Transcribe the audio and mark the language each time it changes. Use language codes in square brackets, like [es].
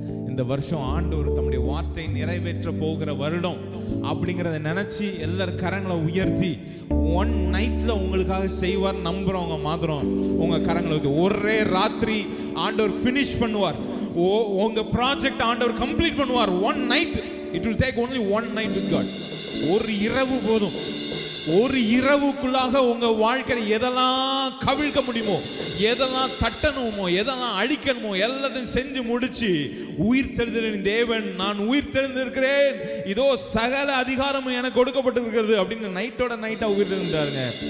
[ta] இந்த வருஷம் ஆண்டவர் தம்முடைய வார்த்தை நிறைவேற்ற போகிற வருடம் அப்படிங்கிறத நினைச்சு எல்லாரும் கரங்களை உயர்த்தி ஒன் நைட்ல உங்களுக்காக செய்வார் நம்புறவங்க மாத்திரம் உங்க கரங்களை ஒரே ராத்திரி ஆண்டவர் finish பண்ணுவார். உங்க ப்ராஜெக்ட் ஆண்டவர் கம்ப்ளீட் பண்ணுவார். [en] One night. It will take only one night with God. [ta] ஒரு இரவு போதும். ஒரு இரவுக்குள்ளாக உங்க வாழ்க்கையில எதெல்லாம் கவிழ்க்க முடியுமோ, எதெல்லாம் தட்டணுமோ, எதெல்லாம் அழிக்கணுமோ எல்லாத்தையும் செஞ்சு முடிச்சு, உயிர் தெழுதலின் தேவன், நான் உயிர் தெழுந்திருக்கிறேன், இதோ சகல அதிகாரமும் எனக்கு கொடுக்கப்பட்டிருக்கிறது அப்படின்னு நைட்டோட நைட்டா உயிர் தெழுந்தாருங்க.